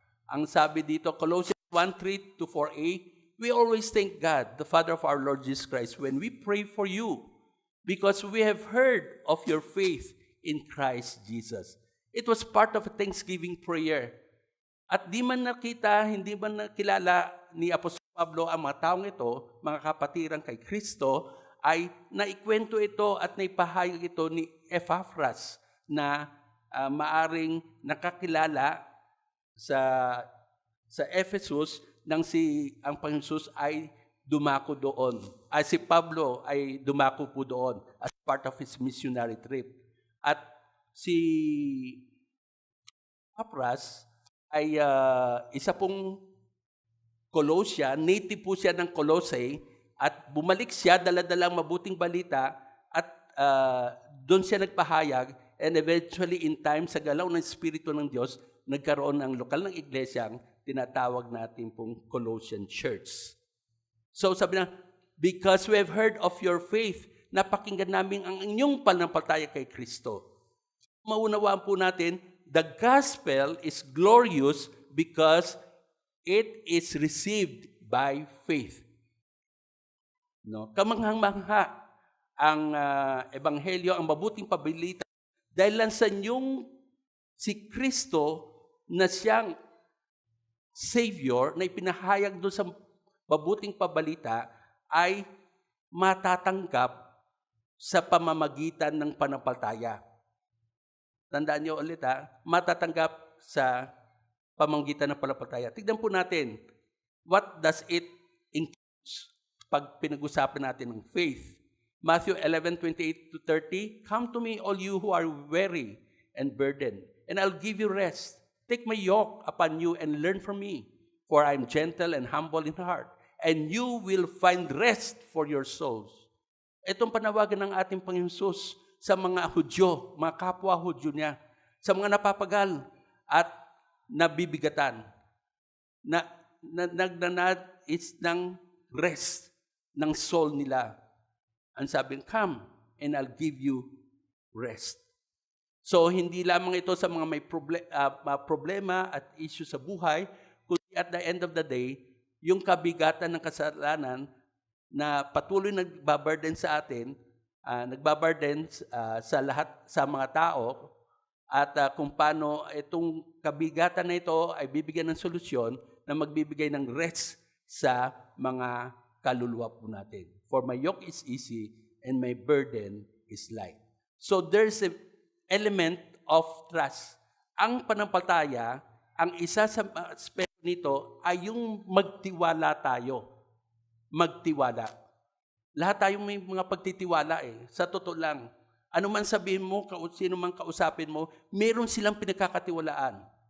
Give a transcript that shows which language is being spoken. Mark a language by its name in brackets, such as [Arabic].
[Filipino] Ang sabi dito, [English] Colossians 1:3 to 4a, we always thank God, the Father of our Lord Jesus Christ, when we pray for you, because we have heard of your faith in Christ Jesus. It was part of a Thanksgiving prayer. [Filipino] At di man nakita, hindi man nakilala ni Apostol Pablo ang mga taong ito, mga kapatiran kay Kristo, ay naikwento ito at naipahayag ito ni Epaphras na maaring nakakilala sa Ephesus nang ang Panginoon Jesus ay dumako doon. Ay si Pablo ay dumako po doon [English] as part of his missionary trip. [Filipino] At si Epaphras ay isa pong Colossian, native po siya ng Colossae, at bumalik siya, dala-dalang mabuting balita, at doon siya nagpahayag, [English] and eventually in time, [Filipino] sa galaw ng Espiritu ng Diyos, nagkaroon ng lokal ng iglesyang tinatawag natin pong Colossian Church. So sabi na, [English] because we have heard of your faith, [Filipino] napakinggan namin ang inyong pananampalataya kay Kristo. Maunawaan po natin, [English] the gospel is glorious because it is received by faith. [Filipino] No? Kamanghang-mangha ang ebanghelyo, ang mabuting pabalita, dahil lang sa inyong si Kristo na siyang Savior na ipinahayag doon sa mabuting pabalita ay matatanggap sa pamamagitan ng pananampalataya. Tandaan niyo ulit matatanggap sa pamamagitan ng pananampalataya. Tignan po natin, [English] what does it include [Filipino] pag pinag-usapan natin ng faith? [English] Matthew 11:28-30, come to me all you who are weary and burdened, and I'll give you rest. Take my yoke upon you and learn from me, for I am gentle and humble in heart, and you will find rest for your souls. [Filipino] Itong panawagan ng ating Panginoon Jesus sa mga Hudyo, mga kapwa Hudyo niya, sa mga napapagal at nabibigatan, na nagnanais ng rest ng soul nila. Ang sabing, [English] come and I'll give you rest. [Filipino] So, hindi lamang ito sa mga may problema at issue sa buhay, kundi [English] at the end of the day, [Filipino] yung kabigatan ng kasalanan na patuloy nagbaburden sa atin, nagbaburden sa mga tao, at kung paano itong kabigatan na ito ay bibigyan ng solusyon na magbibigay ng rest sa mga kaluluwa po natin. [English] For my yoke is easy and my burden is light. So there's an element of trust. [Filipino] Ang pananampalataya, ang isa sa aspect nito ay yung magtiwala tayo. Magtiwala. Lahat tayo may mga pagtitiwala Sa totoo lang, ano man sabihin mo, sino man kausapin mo, meron silang pinagkakatiwalaan.